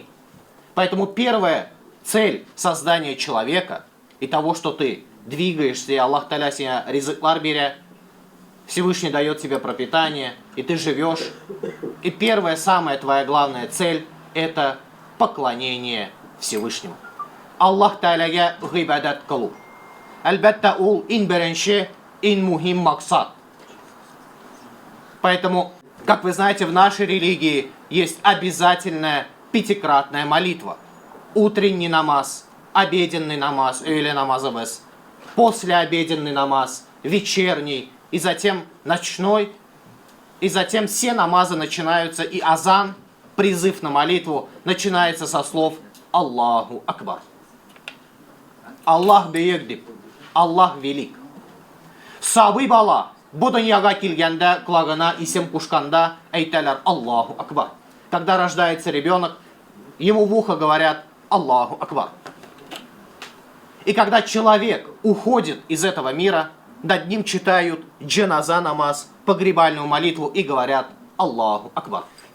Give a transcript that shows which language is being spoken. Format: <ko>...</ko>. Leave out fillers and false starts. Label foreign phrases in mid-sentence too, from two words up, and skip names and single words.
<ru>Поэтому первая цель создания человека и того, что ты двигаешься, и Аллах Та'аля себе ризыклар беря, Всевышний дает тебе пропитание, и ты живешь. И первая, самая твоя главная цель – это поклонение Всевышнему.</ru> <tt>Аллах Та'аляга гибадат кылу. Әлбәттә, ул иң беренче, иң мухим максат.</tt> <ru>Поэтому, как вы знаете, в нашей религии есть обязательная пятикратная молитва. Утренний намаз, обеденный намаз, или намазыбыз, послеобеденный намаз, вечерний, и затем ночной, и затем все намазы начинаются, и азан, призыв на молитву, начинается со слов</ru> <ar>الله أكبر.</ar> <tt>Аллах бейек дип,</tt> <ru>Аллах велик.</ru> <tt>Сабый бала бу дөньяга килгәндә, кулагына исем кушканда әйтәләр</tt> <ar>الله أكبر.</ar> <ru>Когда рождается ребенок, ему в ухо говорят</ru> <ar>الله أكبر.</ar> <ru>И когда человек уходит из этого мира, над ним читают джаназа намаз, погребальную молитву и говорят</ru> <ar>الله أكبر.</ar>